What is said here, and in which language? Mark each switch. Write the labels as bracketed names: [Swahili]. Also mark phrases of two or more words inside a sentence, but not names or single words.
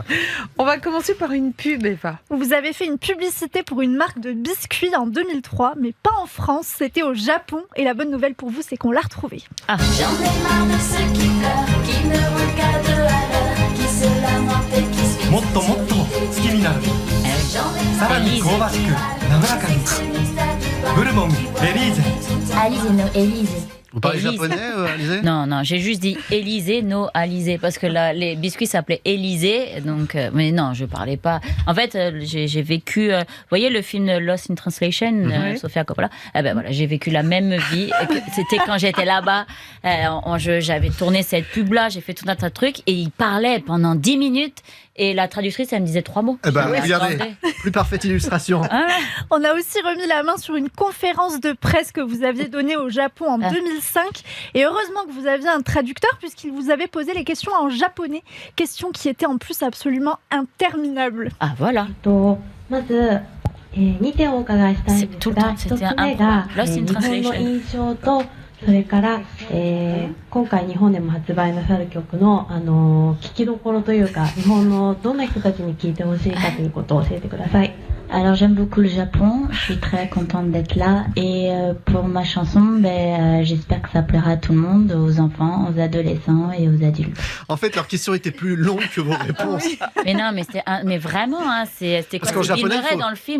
[French] On va commencer par une pub, Eva. Vous avez fait une publicité pour une marque de biscuits en 2003, mais pas en France, c'était au Japon. Et la bonne nouvelle pour vous, c'est qu'on l'a retrouvée. J'en ai marre de ceux qui pleurent, qui ne regardent à l'heure, qui se lamentent et qui se [Japanese] もっともっと好きになるさらに香ばしく滑らかにブルボンベリーゼ [French] Alizée, no Élysée. Vous parlez Élise. japonais, Alizée ? Non, j'ai juste dit Élysée, no Alizée, parce que les biscuits s'appelaient Élysée, donc, mais non, je parlais pas. En fait, j'ai vécu, vous voyez le film Lost in Translation, Sofia Coppola, voilà, j'ai vécu la même vie. C'était quand j'étais là-bas, j'avais tourné cette pub-là, j'ai fait tout un tas de trucs, et il parlait pendant 10 minutes, et la traductrice, elle me disait 3 mots. Regardez, plus parfaite illustration. On a aussi remis la main sur une conférence de presse que vous aviez donnée au Japon en 2005. Et heureusement que vous aviez un traducteur puisqu'il vous avait posé les questions en japonais. Questions qui étaient en plus absolument interminables. Ah voilà. [Japanese] まず、2点お伺いしたいんですが、1つ目が、日本の印象と、それから、今回日本でも発売なさる曲の、聞きどころというか、日本のどんな人たちに聴いてほしいかということを教えてください。 [French] Alors j'aime beaucoup le Japon, je suis très contente d'être là et pour ma chanson, j'espère que ça plaira à tout le monde, aux enfants, aux adolescents et aux adultes. En fait, leurs questions étaient plus longues que vos réponses. Mais non, mais vraiment, hein, c'était Parce quoi qu'en Bill japonais, Murray dans le film.